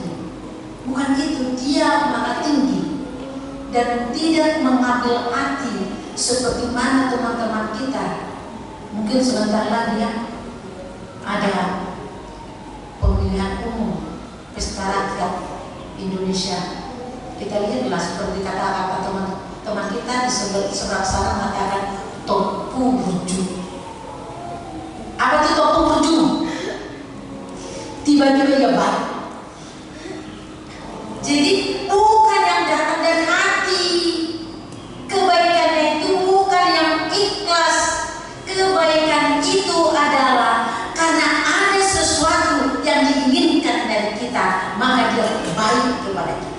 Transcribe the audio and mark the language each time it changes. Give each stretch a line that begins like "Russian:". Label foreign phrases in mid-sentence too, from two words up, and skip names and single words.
Indonesian: Bukan itu, dia maha tinggi dan tidak mengambil hati seperti mana teman-teman kita. Mungkin sebentar lagi ya ada pemilihan umum pesta rakyat Indonesia. Kita lihatlah seperti kata-kata teman-teman kita di sebelah sana mengatakan
Batak Toba: topu burju.
Indonesian: Apa itu
Batak Toba: topu burju?
Indonesian: Tiba-tiba ya baik. Jadi bukan yang datang dari hati. Kebaikan itu bukan yang ikhlas. Kebaikan itu adalah karena ada sesuatu yang diinginkan dari kita, maka dia baik kepada kita.